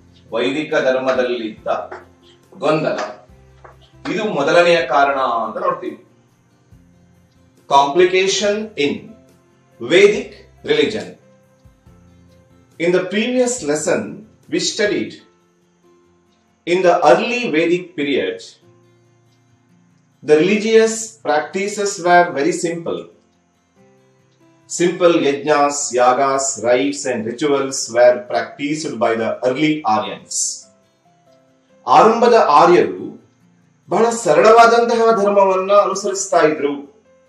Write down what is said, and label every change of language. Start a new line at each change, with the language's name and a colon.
Kannada: ವೈದಿಕ ಧರ್ಮದಲ್ಲಿದ್ದ ಗೊಂದಲ ಇದು ಮೊದಲನೆಯ ಕಾರಣ ಅಂತ ನೋಡ್ತೀವಿ.
English: Complication in Vedic religion. In the previous lesson, we studied in the early Vedic period, the religious practices were very simple. Simple yajnas, yagas, rites and rituals were practiced by the early Aryans.
Kannada: ಆರಂಭದ ಆರ್ಯರು ಬಹಳ ಸರಳವಾದಂತಹ ಧರ್ಮವನ್ನ ಅನುಸರಿಸ್ತಾ ಇದ್ರು.